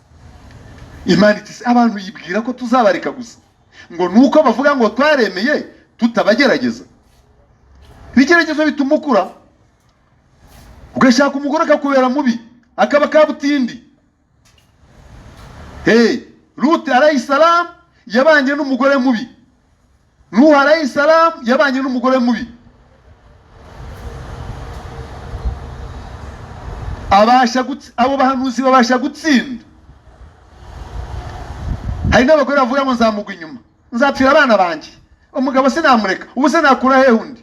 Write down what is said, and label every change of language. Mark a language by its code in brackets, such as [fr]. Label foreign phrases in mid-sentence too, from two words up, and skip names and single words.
[rw] Imana iti abantu yibwira ko tuzabareka gusa ngo nuko bavuga ngo twaremeye tutabagerageza? Ibigeragezo bituma ukura, ugashaka umugore akakubera mubi, akaba kabutindi. Ruti [ar] عليه السلام [rw] yabanye n'umugore mubi, Nuh [ar] عليه السلام [rw] yabanye n'umugore mubi. Abo bahanuzi babasha gutsinda. Hari n'abagore bavuga ngo nzamugwa inyuma, nzapfira abana banjye, umugabo sinamureka, ubu se nakura hehe undi?